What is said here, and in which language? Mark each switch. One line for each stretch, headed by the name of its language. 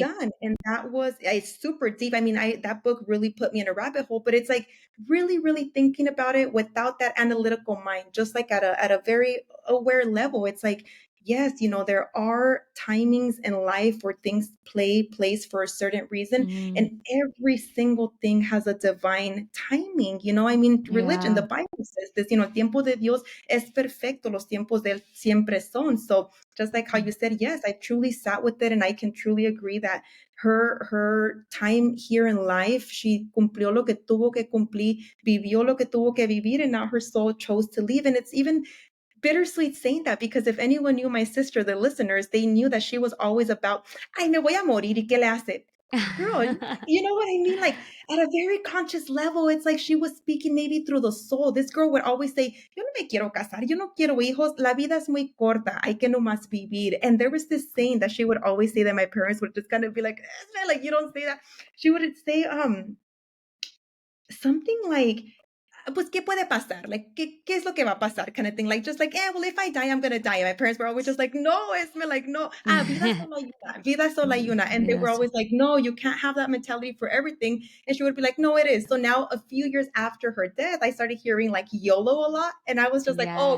English: done, and that was, it's super deep. I mean, I that book really put me in a rabbit hole, but it's like really thinking about it without that analytical mind, just like at a very aware level. It's like, yes, you know, there are timings in life where things play place for a certain reason, Mhm. and every single thing has a divine timing. You know, I mean, religion, the Yeah. Bible says this, you know,
Spanish: tiempo de Dios es perfecto, los tiempos de él siempre son.
English: So just like how you Mm. said, yes, I truly sat with it and I can truly agree that her time here in life, she
Spanish: cumplió lo que tuvo que cumplir, vivió lo que tuvo que vivir,
English: and now her soul chose to leave. And it's even bittersweet saying that because if anyone knew my sister, the listeners, they knew that she was always about,
Spanish: ay, me voy a morir, ¿y qué le hace?
English: Girl, you know what I mean? Like at a very conscious level, it's like she was speaking maybe through the soul. This girl would always say,
Spanish: yo no me quiero casar, yo no quiero hijos, la vida es muy corta, hay que nomás vivir.
English: And there was this saying that she would always say that my parents would just kind of be like, like you don't say that. She would say, something like,
Spanish: pues, ¿qué puede pasar? Like, ¿qué es lo que va a pasar?
English: Kind of thing. Like, just like, well, if I die, I'm going to die. And my parents were always just like, no, Esme, like, no.
Spanish: Vida solo hay una. Vida solo hay una.
English: And they were Yes. always like, no, you can't have that mentality for everything. And she would be like, no, it is. So now, a few years after her death, I started hearing like YOLO a lot. And I was just like, oh,